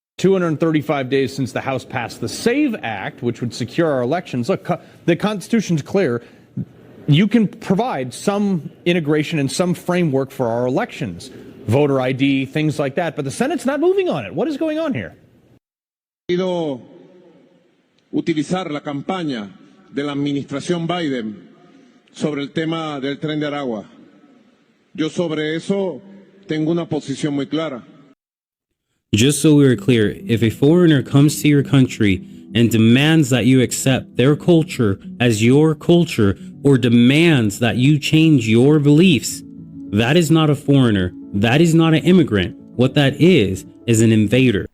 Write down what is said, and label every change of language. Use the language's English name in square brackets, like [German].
[English] 235 days since the House passed the SAVE Act, which would secure our elections. Look, the Constitution's clear. You can provide some integration and some framework for our elections. Voter ID, things like that, but the Senate's not moving on it. What is going on here? [Spanish] Quiero utilizar la campaña de la administración Biden sobre el tema del tren de Aragua. Yo sobre eso tengo una posición muy clara. [English] Just so we are clear, if a foreigner comes to your country and demands that you accept their culture as your culture or demands that you change your beliefs, that is not a foreigner. That is not an immigrant. What that is an invader.